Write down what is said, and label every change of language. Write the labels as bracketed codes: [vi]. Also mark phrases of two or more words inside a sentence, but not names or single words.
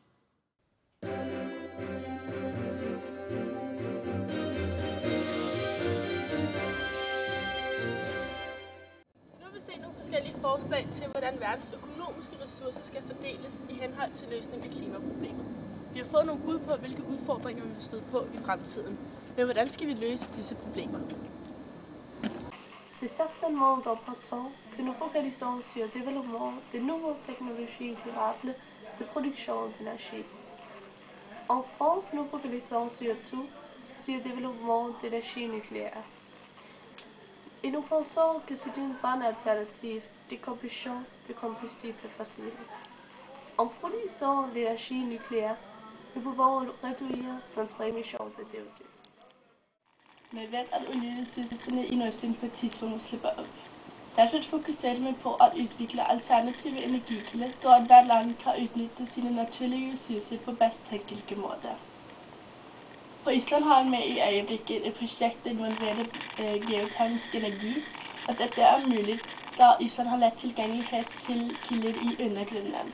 [da] Nu vil vi se nogle forskellige forslag til, hvordan verdens økonomiske ressourcer skal fordeles i henhold til løsning af klimaproblemet. Vi har fået nogle bud på, hvilke udfordringer vi vil støde på i fremtiden. Men hvordan skal vi løse disse problemer? [fr] C'est certainement important que nous focalisons sur le développement de nouvelles technologies durables de production d'énergie. En France, nous focalisons surtout sur le développement d'énergie nucléaire. Et nous pensons que c'est une bonne alternative de combustion de combustibles fossiles. En produisant l'énergie nucléaire, nous pouvons réduire notre émission de CO2. [da] Man vet at oljeressourcerne i Nordsøen på et tidspunkt slipper op. Derfor fokuserer man på at udvikle alternative energikilder, så at hvert land kan udnytte sine naturlige ressourcer på bedst tænkelige måde. På Island har man med i øjeblikket et projekt, der involverer geotermisk energi, og dette er muligt, da Island har let tilgængelighed til kilder i undergrunden.